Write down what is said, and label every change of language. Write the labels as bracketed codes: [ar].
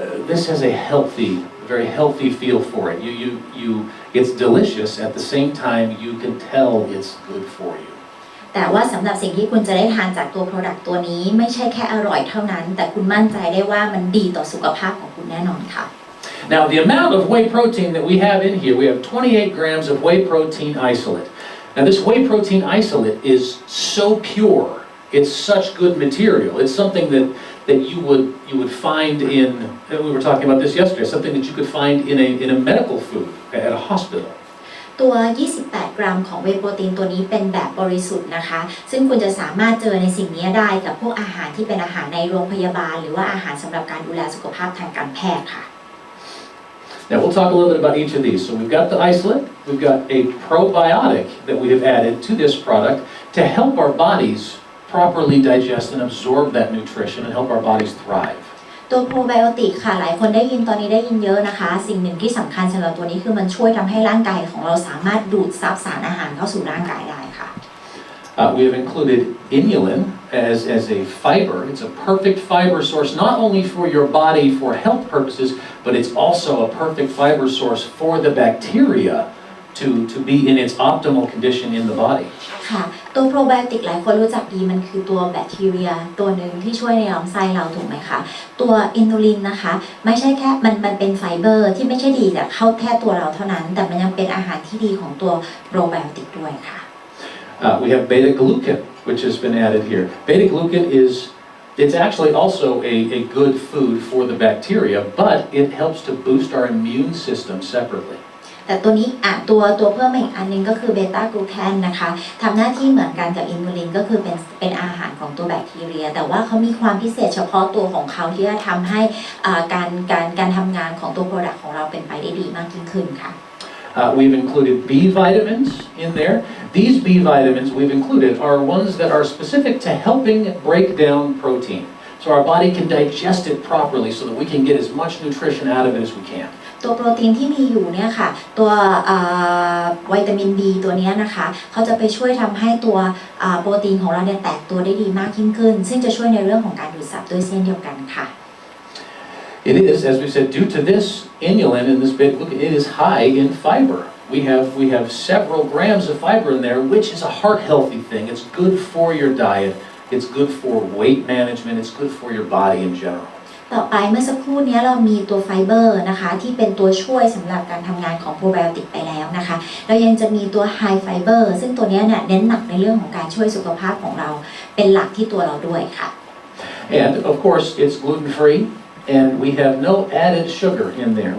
[en] This has a very healthy feel for it. It's delicious at the same time you can tell it's good for you. [th] แต่ว่าสำหรับสิ่งที่คุณจะได้ทานจากตัว Product ตัวนี้ไม่ใช่แค่อร่อยเท่านั้นแต่คุณมั่นใจได้ว่ามันดีต่อสุขภาพของคุณแน่นอนค่ะ [en] Now the amount of whey protein that we have in here, we have 28 grams of whey protein isolate. Now this whey protein isolate is so pure. It's such good material. It's something that you would find in, and we were talking about this yesterday, something that you could find in a medical food at a hospital. [th] ตัว 28 กรัมของเวย์โปรตีนตัวนี้เป็นแบบบริสุทธิ์นะคะซึ่งคุณจะสามารถเจอในสิ่งนี้ได้กับพวกอาหารที่เป็นอาหารในโรงพยาบาลหรือว่าอาหารสำหรับการดูแลสุขภาพทางการแพทย์ค่ะ [en] Now we'll talk a little bit about each of these. So we've got the isolate, we've got a probiotic that we have added to this product to help our bodies properly digest and absorb that nutrition and help our bodies thrive. [th] ตัวโปรไบโอติกค่ะหลายคนได้ยินตอนนี้ได้ยินเยอะนะคะสิ่งหนึ่งที่สำคัญสำหรับตัวนี้คือมันช่วยทำให้ร่างกายของเราสามารถดูดซับสารอาหารเข้าสู่ร่างกายได้ค่ะ [en] We have included inulin as a fiber. It's a perfect fiber source not only for your body for health purposes, but it's also a perfect fiber source for the bacteria to be in its optimal condition in the body. [th] ค่ะตัวโปรไบโอติกหลายคนรู้จักดีมันคือตัวแบคทีเรียตัวหนึ่งที่ช่วยในลำไส้เราถูกไหมคะตัวอินูลินนะคะไม่ใช่แค่มันเป็นไฟเบอร์ที่ไม่ใช่ดีแต่เข้าแค่ตัวเราเท่านั้นแต่มันยังเป็นอาหารที่ดีของตัวโปรไบโอติกด้วยค่ะ [en] We have beta glucan, which has been added here. Beta glucan it's actually also a good food for the bacteria, but it helps to boost our immune system separately. [th] แต่ตัวนี้ตัวเพิ่มอีกอันนึงก็คือเบต้ากลูแคนนะคะทำหน้าที่เหมือนกันกับอินูลินก็คือเป็นอาหารของตัวแบคทีเรียแต่ว่าเขามีความพิเศษเฉพาะตัวของเขาที่จะทำให้การทำงานของตัวโปรดักต์ของเราเป็นไปได้ดีมากยิ่งขึ้นค่ะ [en] We've included B vitamins in there. These B vitamins we've included are ones that are specific to helping break down protein. So our body can digest it properly so that we can get as much nutrition out of it as we can. [th] ตัวโปรตีนที่มีอยู่เนี่ยค่ะตัววิตามิน B ตัวนี้นะคะเขาจะไปช่วยทำให้ตัวโปรตีนของเราเนี่ยแตกตัวได้ดีมากยิ่งขึ้นซึ่งจะช่วยในเรื่องของการดูดซับด้วยเช่นเดียวกันค่ะ [en] It is, as we said, due to this inulin in this bit, look, it is high in fiber. We have several grams of fiber in there, which is a heart healthy thing. It's good for your diet. It's good for weight management. It's good for your body in general. [th] ต่อไปเมื่อสักครู่นี้เรามีตัวไฟเบอร์นะคะที่เป็นตัวช่วยสำหรับการทำงานของโปรไบโอติกไปแล้วนะคะเรายังจะมีตัวไฮไฟเบอร์ซึ่งตัวนี้เนี่ยเน้นหนักในเรื่องของการช่วยสุขภาพของเราเป็นหลักที่ตัวเราด้วยค่ะ [en] And of course, it's gluten free. And we have no added sugar in there.